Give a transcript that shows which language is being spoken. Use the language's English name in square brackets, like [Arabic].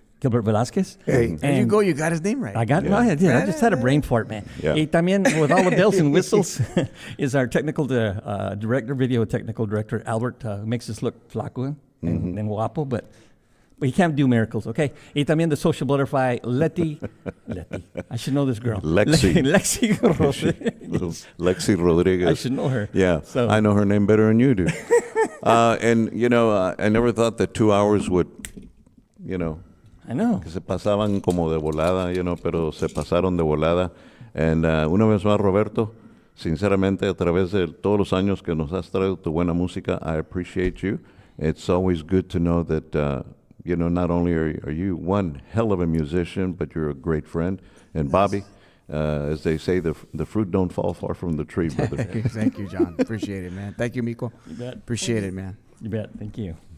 [English] Gilbert Velasquez. Hey, there you go. You got his name right. I got it. No, I did. I just had a brain fart, man. Yeah. [Spanish] Y también, [English] with all the bells and whistles, is our technical director, video technical director, Albert, who makes us look flaco and guapo, but he can't do miracles, okay? [Spanish] Y también [English] the social butterfly, Letty. I should know this girl. Lexi Rodriguez. Lexi Rodriguez. I should know her. Yeah, So- I know her name better than you do. And, I never thought that 2 hours would, I know. [Spanish] que se pasaban como de volada, pero se pasaron de volada. [English] And [Spanish] una vez más, Roberto, sinceramente, a través de todos los años que nos has traído tu buena música, [English] I appreciate you. It's always good to know that, not only are you one hell of a musician, but you're a great friend. And Bobby, as they say, the fruit don't fall far from the tree, brother. Thank you, John. Appreciate it, man. Thank you, Mico. You bet. Appreciate it, man. You bet. Thank you.